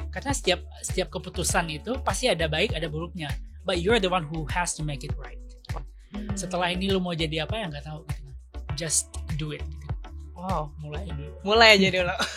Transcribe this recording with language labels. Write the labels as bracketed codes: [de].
[id] Karena setiap keputusan itu pasti ada baik ada buruknya. [en] But you're the one who has to make it right. [id] Setelah ini lo mau jadi apa ya nggak tahu gitu. [en] Just do it gitu. Wow, [id] mulai aja dulu.